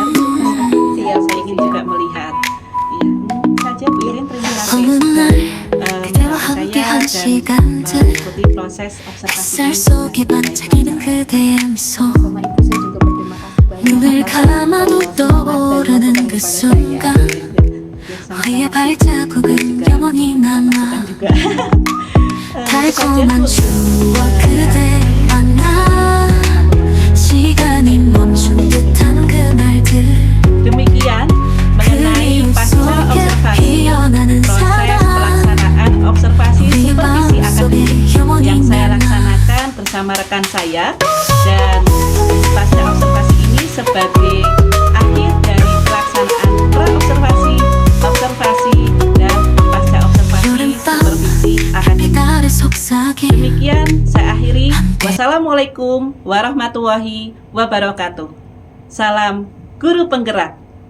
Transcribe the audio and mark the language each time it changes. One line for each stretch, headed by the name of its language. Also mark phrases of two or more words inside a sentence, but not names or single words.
Indonesian: Siap, saya ingin juga melihat. Iya. Saja Bu Ilin, terima kasih sudah saya dan mengikuti proses observasi ini. Sama ibu saya juga berterima kasih banyak
Korean: 눈을
Indonesian: atas
Korean: 감아도
Indonesian: semangat dan
Korean: 떠오르는
Indonesian: masukan
Korean: 그
Indonesian: kepada
Korean: 순간
Indonesian: saya.
Korean: 너의 발자국은 영원히 남아
Indonesian: juga.
Korean: 달콤한 추억 그댈 만나 시간이 멈춘 듯한 그날들
Indonesian: Demikian mengenai
Korean: 그리움
Indonesian: pasca
Korean: 속에
Indonesian: observasi,
Korean: 피어나는
Indonesian: proses
Korean: 사랑
Indonesian: pelaksanaan observasi
Korean: 우리
Indonesian: supervisi
Korean: 마음속에
Indonesian: akademik
Korean: 영원히
Indonesian: yang saya
Korean: 남아
Indonesian: laksanakan bersama rekan saya. Dan pasca observasi ini sebagai akhir dari pelaksanaan pra-observasi, observasi, dan pasca observasi supervisi akademik.
Korean: 빛깔을 속삭임
Indonesian: Demikian saya akhiri.
Arabic: والسلام عليكم ورحمة الله وبركاته.
Indonesian: Salam guru penggerak.